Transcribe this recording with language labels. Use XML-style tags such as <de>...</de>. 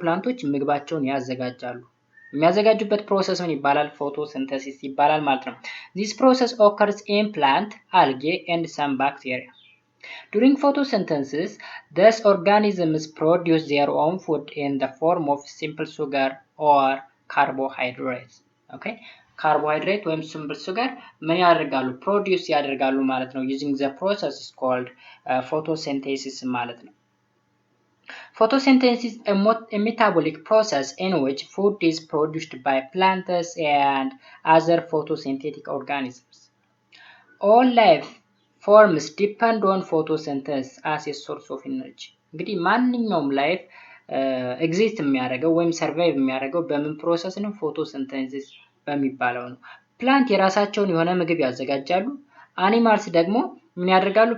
<am>ፕላንቶች ምግባቸውን ያዘጋጃሉ። የሚያዘጋጁበት ፕሮሰስ ምን ይባላል? ፎቶሲንተሲስ ይባላል ማለት ነው።</am> <en>This process occurs in plant, algae and some bacteria. During photosynthesis, these organisms produce their own food in the form of simple sugar or carbohydrates. Okay?</en> <am>ካርቦሃይድሬት ወይም ሲምፕል ሱገር ምን ያደርጋሉ? ፕሮዲውስ ያደርጋሉ ማለት ነው።</am> <en>using the process is called photosynthesis</en> <am>ማለት ነው።</am> <en>Photosynthesis is a metabolic process in which food is produced by plants and other photosynthetic organisms. All life forms depend on photosynthesis as a source of energy.</en> <am>እንግዲህ ማንኛውም ላይፍ ኤግዚስት የሚያደርገው ወይም ሰርቫይቭ የሚያደርገው በምን ፕሮሰስ ነው? ፎቶሲንተሲስ በሚባለው ነው። ፕላንት የራሳቸውን የሆነ ምግብ ያዘጋጃሉ። አኒማልስ ደግሞ ምን ያደርጋሉ?</am>